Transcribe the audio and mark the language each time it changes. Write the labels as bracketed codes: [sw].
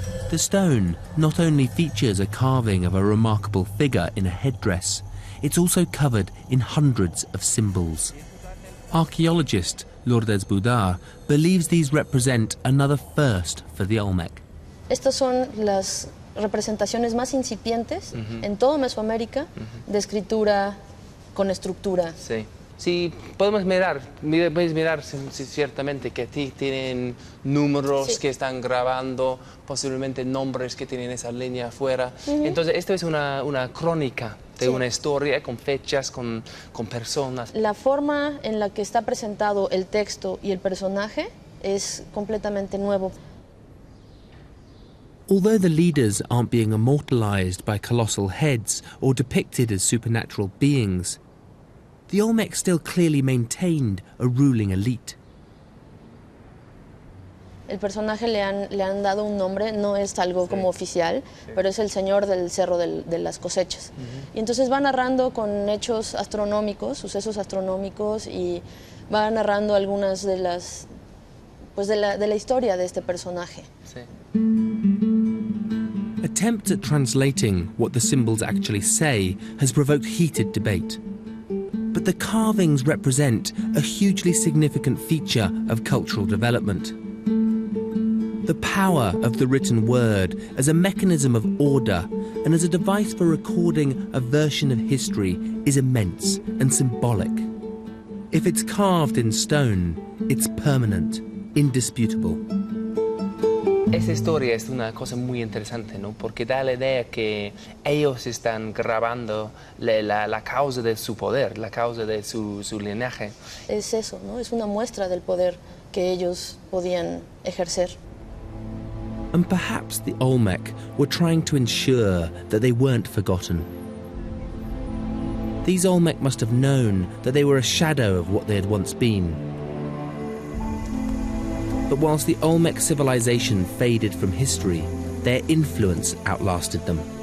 [en] The stone not only features a carving of a remarkable figure in a headdress, it's also covered in hundreds of symbols. Archaeologist Lourdes Boudard believes these represent another first for the Olmec. [es] Estas son las representaciones más incipientes en todo Mesoamérica de escritura con estructura. Sí. Sí, podéis mirar ciertamente que aquí tienen números que están grabando, posiblemente nombres que tienen esa línea afuera. Entonces, esto es una crónica de una historia con fechas, con personas. La forma en la que está presentado el texto y el personaje es completamente nuevo. [en] Although the leaders aren't being immortalized by colossal heads or depicted as supernatural beings, the Olmec still clearly maintained a ruling elite. [es] El personaje le han dado un nombre, no es algo como oficial, pero es el señor del cerro de las cosechas. Y entonces va narrando con hechos astronómicos, sucesos astronómicos, y va narrando algunas de las, pues de la historia de este personaje. Sí. [en] Attempts at translating what the symbols actually say has provoked heated debate. But the carvings represent a hugely significant feature of cultural development. The power of the written word as a mechanism of order and as a device for recording a version of history is immense and symbolic. If it's carved in stone, it's permanent, indisputable. [es] Esa historia es una cosa muy interesante, ¿no? Porque da la idea que ellos están grabando la causa de su poder, la causa de su linaje. Es eso, ¿no? Es una muestra del poder que ellos podían ejercer. [en] And perhaps the Olmec were trying to ensure that they weren't forgotten. These Olmec must have known that they were a shadow of what they had once been. But whilst the Olmec civilization faded from history, their influence outlasted them.